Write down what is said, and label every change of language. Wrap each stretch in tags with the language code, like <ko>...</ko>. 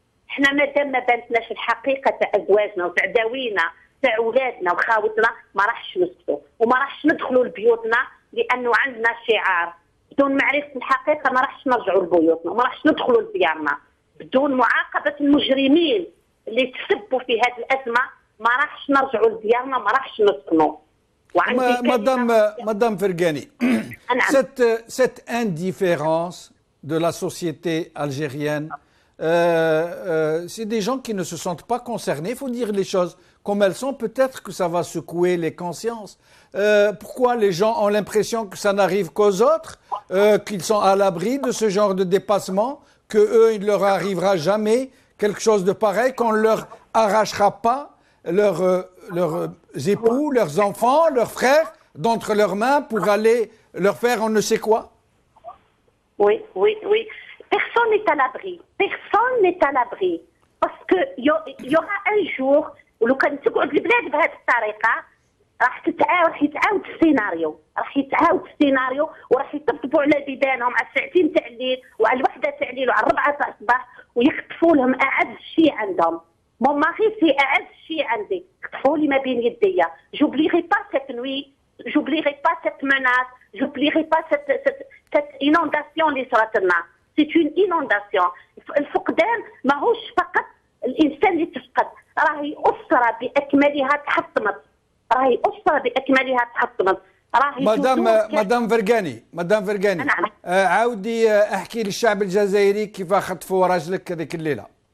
<ar>احنا مادام ما بانتناش الحقيقه تاع ازواجنا وتاع داوينا تاع اولادنا وخاوتنا، ما راحش نسكتوا وما راحش ندخلوا لبيوتنا، لانه عندنا شعار بدون معرفه الحقيقه ما راحش نرجعوا لبيوتنا وما راحش ندخلوا لديارنا. بدون معاقبه المجرمين اللي تسبوا في هذه الازمه ما راحش نرجعوا لديارنا، ما راحش نسكنوا.</ar> <fr>Madame Fergani, cette indifférence de la société algérienne, c'est des gens qui ne se sentent pas concernés. Il faut dire les choses comme elles sont. Peut-être que ça va secouer les consciences. Pourquoi les gens ont l'impression que ça n'arrive qu'aux autres, qu'ils sont à l'abri de ce genre de dépassement, que eux, il ne leur arrivera jamais quelque chose de pareil, qu'on ne leur arrachera pas leurs époux, leurs enfants, leurs frères d'entre leurs mains pour aller leur faire on ne sait quoi? Oui, oui, oui. Personne n'est à l'abri. Personne n'est à l'abri. Parce qu'il y aura un jour où</fr> <ar>لو كان تقعد البلاد بهذه الطريقة راح يتعاود السيناريو، وراح يطبطبوا على بيبانهم على الساعتين تاع الليل وعلى الوحدة تاع الليل وعلى 4 تاع الصباح ويخطفوا لهم أعز شيء عندهم.</ar> <fr>Mon mari, c'est</fr> <ar>أعز شيء عندي، خطفوا لي ما بين يديا.</ar> <fr>J'oublierai pas cette nuit, j'oublierai pas cette menace, j'oublierai pas cette inondation</fr> <ar>اللي صارت لنا.</ar> <fr>C'est une inondation.</fr> <ar>الفقدان ماهوش فقط الإنسان اللي تفقد، راهي أسرة بأكملها تحطمت، مدام فرقاني نعم. عاودي احكي للشعب الجزائري كيف خطفوا راجلك هذيك الليله.</ar>